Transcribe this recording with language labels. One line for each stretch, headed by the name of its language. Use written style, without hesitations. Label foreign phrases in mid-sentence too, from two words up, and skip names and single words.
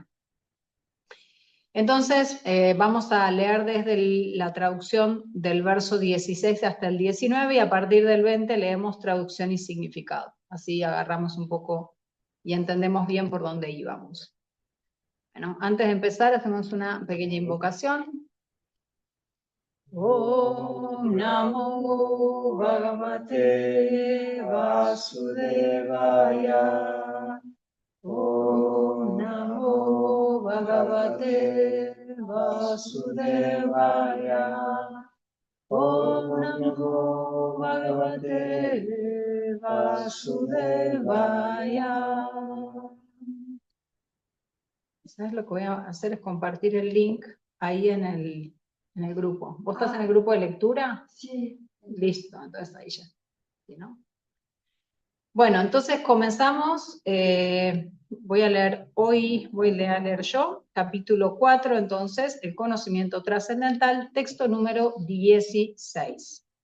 Spanish: Entonces, vamos a leer desde la traducción del verso 16 hasta el 19 y a partir del 20 leemos traducción y significado. Así agarramos un poco y entendemos bien por dónde íbamos. Bueno, antes de empezar hacemos una pequeña invocación.
Sanskrit: ॐ नमो भगवते वासुदेवाय. ॐ नमो भगवते वासुदेवाय. ॐ नमो भगवते वासुदेवाय.
Spanish: ¿Sabes lo que voy a hacer? Es compartir el link ahí en el grupo. ¿Vos estás en el grupo de lectura? Sí. Listo, entonces ahí ya. ¿Sí, no? Bueno, entonces comenzamos. Voy a leer yo, capítulo 4, entonces, el conocimiento trascendental, texto número 16.